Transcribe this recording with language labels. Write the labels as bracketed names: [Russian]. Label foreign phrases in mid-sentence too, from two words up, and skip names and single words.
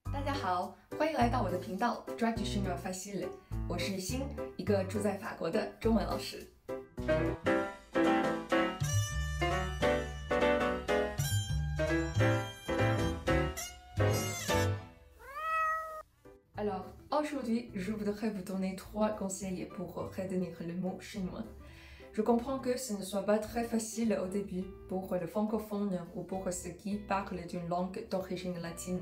[Chinese] 家好，欢迎来到我的频道 Traduction Facile，我是欣，一个住在法国的中文老师。 [French] Alors, aujourd'hui, je voudrais vous donner 3 conseils pour retenir le mot chinois. Je comprends que ce ne soit pas très facile au début pour le francophone ou pour ceux qui parlent d'une langue d'origine latine.